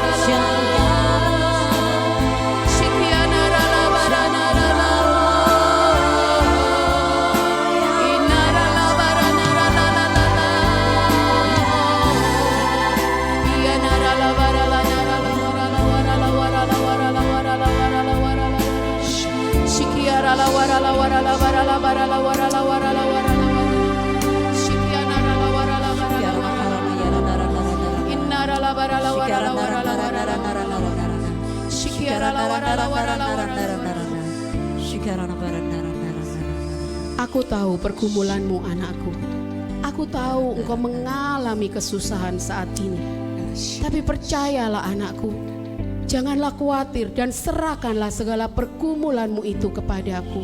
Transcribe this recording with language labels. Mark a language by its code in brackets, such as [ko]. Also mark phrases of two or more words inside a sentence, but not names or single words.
[id] Shikiana rala barana rala. Inarala barana rala rala. Ya narala barala narala warala warala warala warala warala warala warala. Shikiara la warala warala warala warala warala warala warala. Shikiana rala warala warala warala. Innarala barala warala warala warala. Shikiara la warala warala warala. Aku tahu pergumulanmu anakku. Aku tahu engkau mengalami kesusahan saat ini. Tapi percayalah anakku, janganlah khawatir dan serahkanlah segala pergumulanmu itu kepadaku.